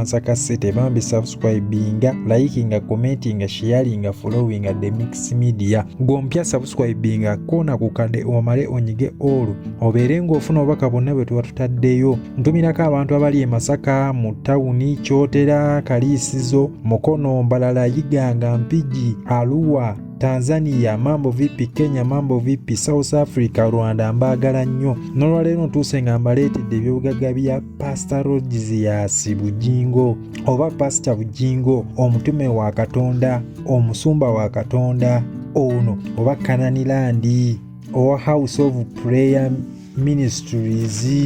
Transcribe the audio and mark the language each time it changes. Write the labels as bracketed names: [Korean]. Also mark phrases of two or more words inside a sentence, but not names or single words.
[Ganda] Masaka City bambi subscribinga likinga commentinga sharinga followinga the Mix Media gompya subscribinga koona ku kadde omale onyige all obeere ng'ofuna obubaka bwonna bwe tuba tutaddeyo ntumirako abantu abali e Masaka mu tawuni Kyotera Kaliisizo Mukono Mbalala Yiganga Mpigi Arua Tanzania [Swahili] mambo vipi, [Ganda] Kenya [Swahili] mambo vipi, [Ganda] South Africa, Rwanda mbaagala nnyo. N'olwaleero ntuuse nga mbaleetedde ebyobugagga bya Pastor Rogers Bugingo oba Pastor Bugingo, omutume wa Katonda, omusumba wa Katonda ono oba Kananilandi owa House of Prayer Ministries.